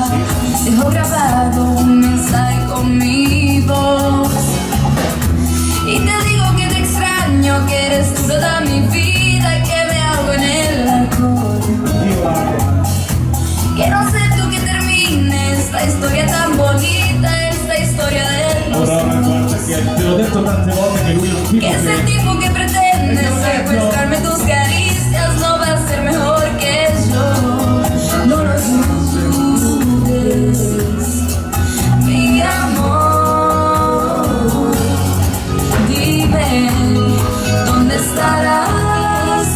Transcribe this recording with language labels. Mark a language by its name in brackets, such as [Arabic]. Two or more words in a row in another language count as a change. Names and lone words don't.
[Spanish] Dejo grabado un mensaje con mi voz. Y te digo que te extraño, que eres tú toda mi vida y que me ahogo en el alcohol. Que no sé tú que termine esta historia tan bonita, esta historia del [Italian] Guarda, te l'ho detto tante volte che lui è un tipo [Spanish] que es el [Italian] che [Spanish] tipo que pretende secuestrarme tus caricias, no va a ser mejor que yo. No lo dudes, mi amor. Dime, ¿dónde estarás?